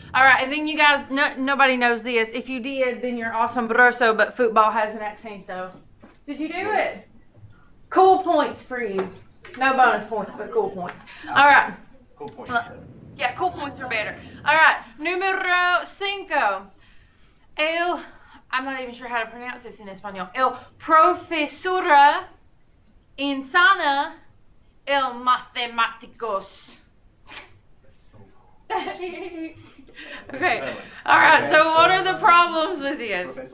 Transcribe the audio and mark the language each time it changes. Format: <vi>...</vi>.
<en>Alright, and then you guys, nobody knows this. If you did, then you're asombroso, but football has an accent though. Did you do it? Cool points for you. No bonus points, but cool points. Alright. Cool point. Yeah, cool points are better. Alright,</en> <es>número 5.</es> <en>I'm not even sure how to pronounce this in español.</en> <es>El profesora insana el matemáticos.</es> <en>Okay. Alright, so what are the problems with this?</en>